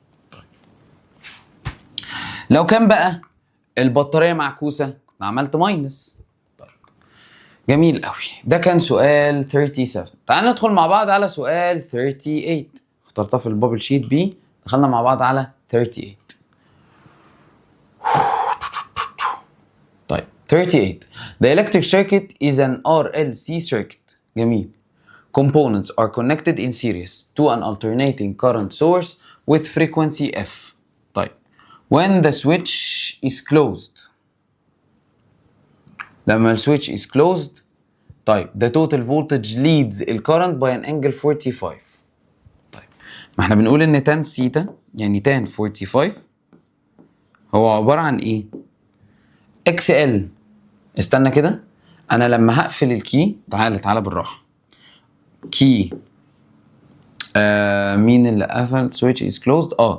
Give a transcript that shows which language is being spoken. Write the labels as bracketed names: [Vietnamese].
[Arabic] طيب لو كان بقى البطارية معكوسة كنت عملت ماينس. طيب جميل قوي، ده كان سؤال 37. تعال ندخل مع بعض على سؤال 38. اخترتها في البابل شيت بي، دخلنا مع بعض على 38. طيب 38. [English] The electric circuit is an RLC circuit. [Arabic] جميل. [English] Components are connected in series to an alternating current source with frequency F. طيب when the switch is closed. [Arabic] لما السويتش [English] is closed، طيب the total voltage leads the current by an angle 45. [Arabic] طيب ما احنا بنقول ان tan ثيتا يعني tan 45 هو عبارة عن ايه؟ XL. استنى كده، انا لما هقفل الكي، تعالى بالراحة. كي مين اللي قفل؟ [English] switch is closed.